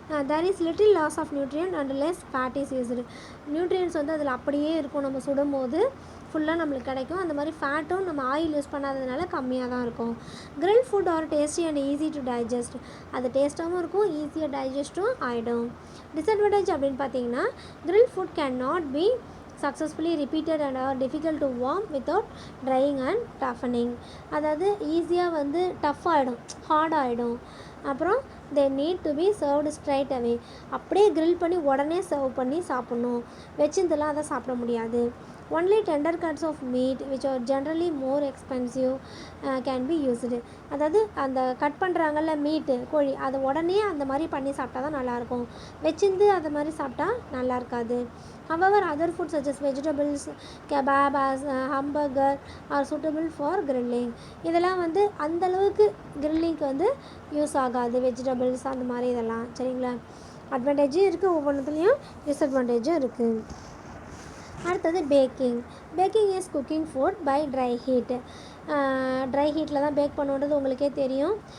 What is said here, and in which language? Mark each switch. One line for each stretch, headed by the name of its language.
English: There is little loss of nutrient and less fat is used.
Tamil: Nutrients வந்து அதில் அப்படியே இருக்கும், நம்ம சுடும் போது ஃபுல்லாக நம்மளுக்கு கிடைக்கும். அந்த மாதிரி ஃபேட்டும் நம்ம ஆயில் யூஸ் பண்ணாததுனால கம்மியாக தான் இருக்கும்.
English: Grill food are tasty and easy to digest.
Tamil: அது டேஸ்ட்டாகவும் இருக்கும், ஈஸியாக டைஜஸ்ட்டும் ஆகிடும். டிஸ்அட்வான்டேஜ் அப்படின்னு பார்த்தீங்கன்னா,
English: Grill food can not be successfully repeated and are difficult to warm without drying and toughening.
Tamil: அதாவது ஈஸியாக வந்து டஃப் ஆகிடும், ஹார்ட் ஆகிடும்.
English: அப்புறம் they need to be served straight away.
Tamil: அப்படியே கிரில் பண்ணி உடனே சர்வ் பண்ணி சாப்பிட்ணும், வச்சிருந்தெல்லாம் அதை சாப்பிட முடியாது.
English: Only tender cuts of meat which are generally more expensive can be used.
Tamil: அதாவது அந்த கட் பண்ணுறாங்கல்ல மீட்டு கோழி அதை உடனே அந்த மாதிரி பண்ணி சாப்பிட்டா தான் நல்லாயிருக்கும். வச்சிருந்து அது மாதிரி சாப்பிட்டா நல்லா இருக்காது.
English: However, other foods such as vegetables, kebab, hamburger are suitable for grilling.
Tamil: இதெல்லாம் வந்து அந்தளவுக்கு கிரில்லிங்க்கு வந்து யூஸ் ஆகாது. வெஜிடபிள்ஸ் அந்த மாதிரி இதெல்லாம் சரிங்களா. அட்வான்டேஜும் இருக்குது, ஒவ்வொன்றுத்துலேயும் டிஸ்அட்வான்டேஜும் இருக்குது. அடுத்தது packing.
English: Baking is cooking food by dry heat.
Tamil: Try ஹீட்டில் தான் பேக் பண்ணுன்றது உங்களுக்கே தெரியும்.